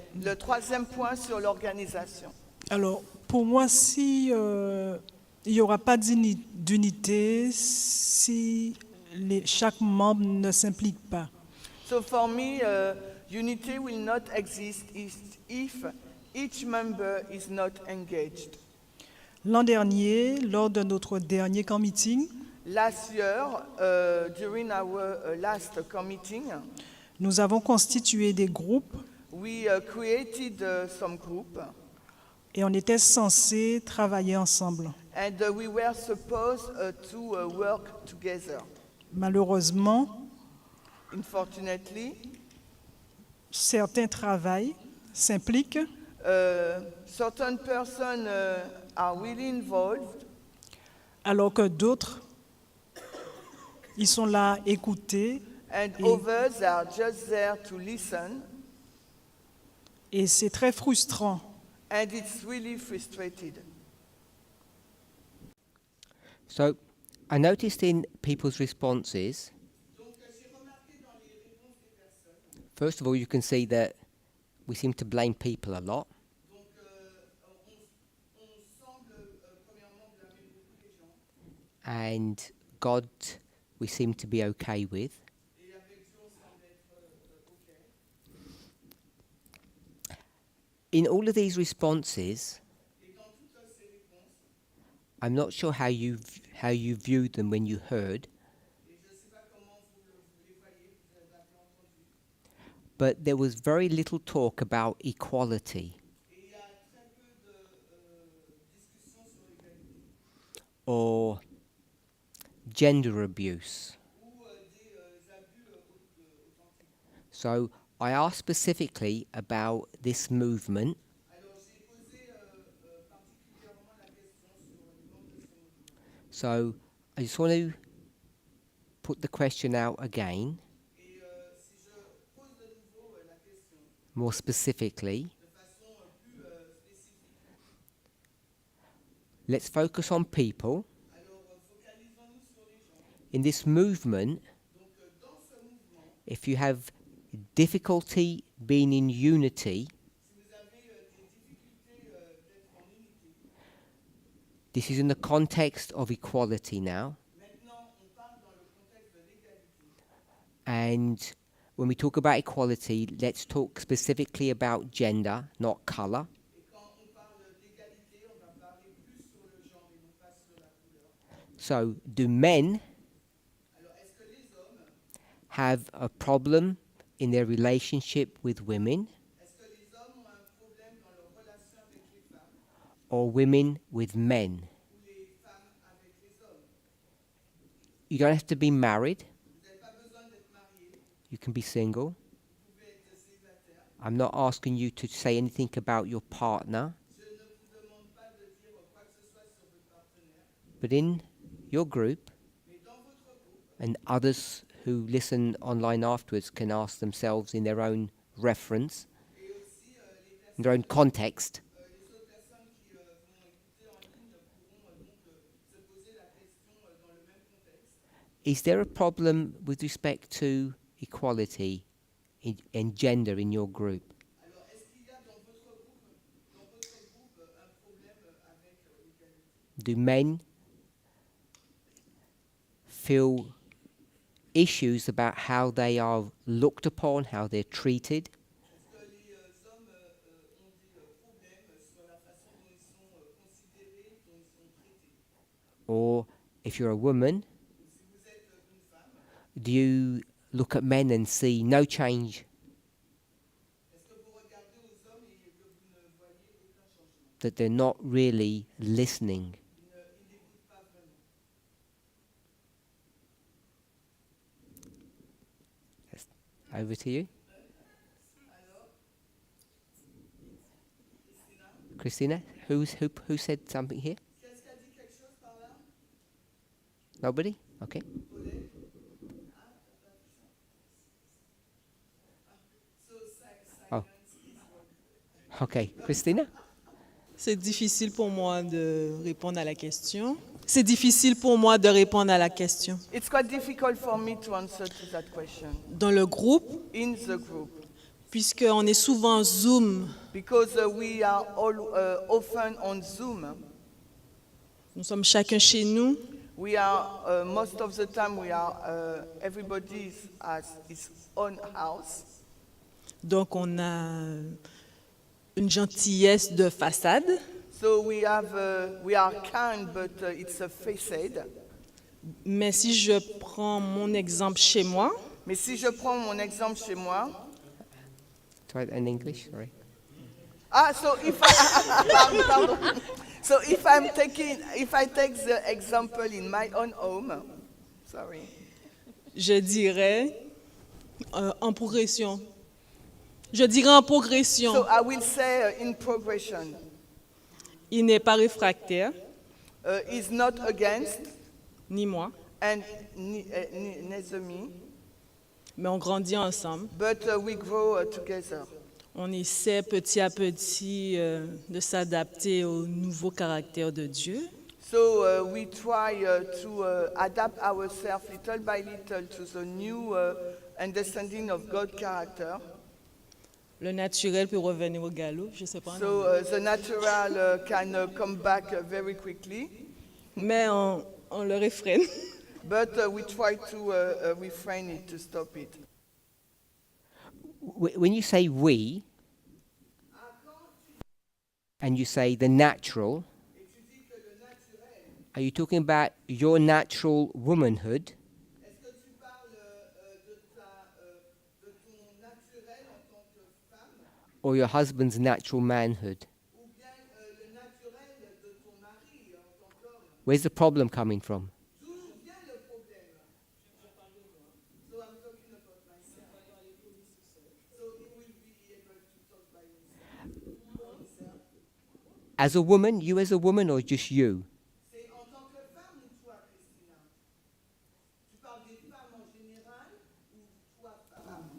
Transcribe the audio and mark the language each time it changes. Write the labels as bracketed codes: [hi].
[fr] Le troisième point sur l'organisation. Alors, pour moi, si il n'y aura pas d'unité, si chaque membre ne s'implique pas. [en] So for me, unity will not exist if each member is not engaged. [fr] L'an dernier, lors de notre dernier camp meeting, [en] Last year, during our last meeting, [fr] nous avons constitué des groupes [en] we created some group, [fr] et on était censé travailler ensemble. [en] and we were supposed to work together. [fr] Malheureusement, [en] Unfortunately, [fr] certains travaillent, s'impliquent, [en] certain persons are really involved, [fr] alors que d'autres, ils sont là à écouter [en] and [fr] Et- [en] others are just there to listen, [fr] et c'est très frustrant. [en] and it's really frustrated. So I noticed in people's responses, first of all, you can see that we seem to blame people a lot. [fr] Donc, on semble premièrement blâmer beaucoup les gens. [en] And God, we seem to be okay with. [fr] Et avec Dieu, on semble être OK. [en] In all of these responses, [fr] Et dans toutes ces réponses, [en] I'm not sure how you viewed them when you heard, [fr] et je ne sais pas comment vous les voyez, vous avez entendu, [en] but there was very little talk about equality [fr] et il y a très peu de discussions sur l'égalité [en] or gender abuse. [fr] ou des abus authentiques. [en] So I asked specifically about this movement. [fr] Alors j'ai posé particulièrement la question sur les membres de ce mouvement. [en] So I just want to put the question out again, [fr] Et si je pose de nouveau la question [en] more specifically. [fr] de façon plus spécifique, [en] Let's focus on people. [fr] alors focalisons-nous sur les gens. [en] In this movement, [fr] Donc dans ce mouvement, [en] if you have difficulty being in unity, [fr] si vous avez des difficultés d'être en unité, [en] this is in the context of equality now. [fr] maintenant on parle dans le contexte de l'égalité. [en] And when we talk about equality, let's talk specifically about gender, not colour. [fr] Et quand on parle d'égalité, on va parler plus sur le genre et non pas sur la couleur. [en] So, do men [fr] Alors est-ce que les hommes, [en] have a problem in their relationship with women, [fr] est-ce que les hommes ont un problème dans leur relation avec les femmes [en] or women with men? [fr] ou les femmes avec les hommes? [en] You don't have to be married. [fr] Vous n'avez pas besoin d'être marié, [en] You can be single. [fr] vous pouvez être célibataire. [en] I'm not asking you to say anything about your partner, [fr] Je ne vous demande pas de dire quoi que ce soit sur votre partenaire, [en] but in your group, [fr] mais dans votre groupe, [en] and others who listen online afterwards can ask themselves in their own reference, [fr] et aussi [en] in their own context, [fr] les autres personnes qui vont écouter en ligne pourront donc se poser la question dans le même contexte. [en] is there a problem with respect to equality in gender in your group? [fr] Alors, est-ce qu'il y a dans votre groupe un problème avec l'égalité? [en] Do men feel issues about how they are looked upon, how they're treated? [fr] Est-ce que les hommes ont des problèmes sur la façon dont ils sont considérés, dont ils sont traités? [en] Or if you're a woman, [fr] Ou si vous êtes une femme, [en] do you look at men and see no change, [fr] est-ce que vous regardez aux hommes et que vous ne voyez aucun changement? [en] that they're not really listening? [fr] Ils n'écoutent pas vraiment. [en] Over to you. [fr] Alors, Christina, Christina, [en] who said something here? [fr] qu'est-ce qui a dit quelque chose par là? [en] Nobody? Okay. Paulette? So, Oh. silence is one. Okay. Christina? [fr] C'est difficile pour moi de répondre à la question. C'est difficile pour moi de répondre à la question. [en] It's quite difficult for me to answer to that question. [fr] Dans le groupe, [en] In the group, [fr] puisqu'on est souvent en Zoom, [en] because we are all often on Zoom. [fr] nous sommes chacun chez nous, [en] We are most of the time we are everybody has his own house, [fr] donc on a une gentillesse de façade, [en] so we are kind, but it's a facade. [fr] mais si je prends mon exemple chez moi, Mais si je prends mon exemple chez moi, [en] Try in English, sorry. so if I, pardon. So if I take the example in my own home, sorry. [fr] je dirais en progression. Je dirais en progression. [en] So I will say in progression. [fr] Il n'est pas réfractaire, [en] Is not against [fr] ni moi, [en] and neither me, [fr] mais on grandit ensemble. [en] but we grow together. [fr] On essaie petit à petit de s'adapter au nouveau caractère de Dieu. [en] So we try to adapt ourselves little by little to the new understanding of God's character. [fr] Le naturel peut revenir au galop, je sais pas. [en] So the natural can come back very quickly, [fr] Mais on le réfrène. [en] but we try to refrain it, to stop it. When you say we, and you say the natural, are you talking about your natural womanhood? [fr] Est-ce que tu parles de ton naturel en tant que femme, [en] Or your husband's natural manhood? [fr] ou bien le naturel de ton mari en tant qu'homme? [en] Where's the problem coming from? [fr] D'où vient le problème? [en] So I'm talking about myself. So he will be able to talk by himself. As a woman, you as a woman, or just you? [fr] C'est en tant que femme ou toi, Christina? Tu parles des femmes en général ou toi, femme?